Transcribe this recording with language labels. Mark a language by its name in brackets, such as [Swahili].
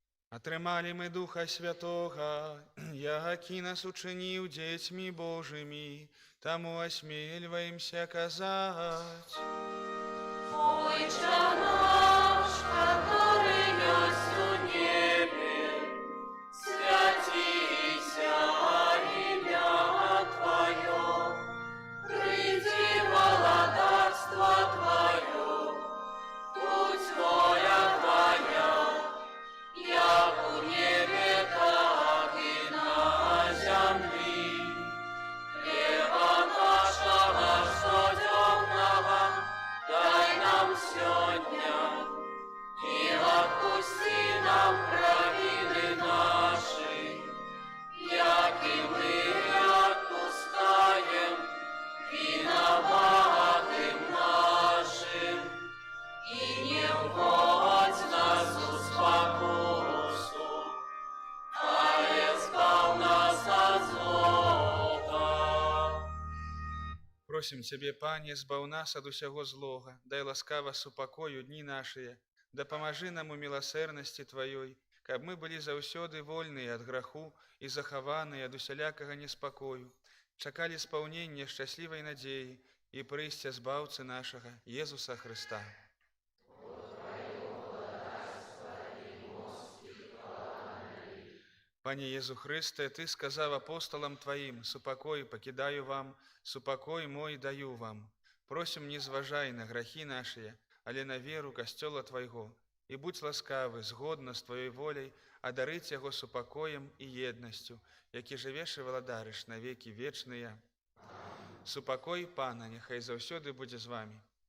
[Belarusian] Атрымалі мы Духа Святого, які нас учыніў дзецьмі Божымі, таму асмельваемся казаць. [Russian] Отче наш, который есть у небе, святися имя Твое, приди владарство Твое, будь воля Твоя, як у небе, так и на земли. Хлеба нашего ежедневного дай нам сегодня, и отпусти нам провины наши, як и мы отпускаем виноватым нашим. И не вводь нас в спокусу, а избав нас от злого. [Belarusian] Просім Цябе, Пане, збаў нас ад усяго злога, дай ласкава супакою дні нашыя, дапамажы нам у міласэрнасці Тваёй, каб мы былі заўсёды вольныя ад граху і захаваныя ад усялякага неспакою, чакалі спаўнення шчаслівай надзеі і прыйсця збаўцы нашага Езуса Хрыста. [Russian] Пане Езу Христе, Ты сказав апостолам Твоим: «Супокой покидаю вам, супокой мой даю вам». Просим, не зважай на грахи наши, але на веру Костела Твоего, и будь ласкавы, згодно с Твоей волей, одарить Его супокоем и едностью, які живеш и владариш на веки вечные. [Belarusian] Супокой Пана, нехай заўсёды будзе з вами.